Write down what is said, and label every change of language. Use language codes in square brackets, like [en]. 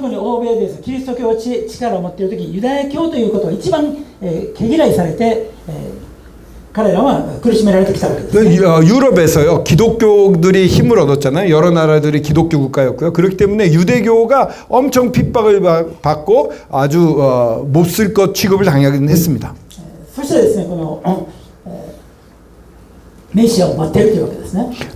[ja] 特に欧米ですキリスト教は力を持っている時、ユダヤ教ということを一番毛嫌いされて、彼らは苦しめられてきたわけですね。 [ko] 유럽에서요, 기독교들이 힘을 얻었잖아요. 여러 나라들이 기독교 국가였고요. 그렇기 때문에 유대교가 엄청 핍박을 받고 아주 몹쓸 것 취급을 당하긴 했습니다. [ja] そしてですね、このメシアを待っているというわけですね。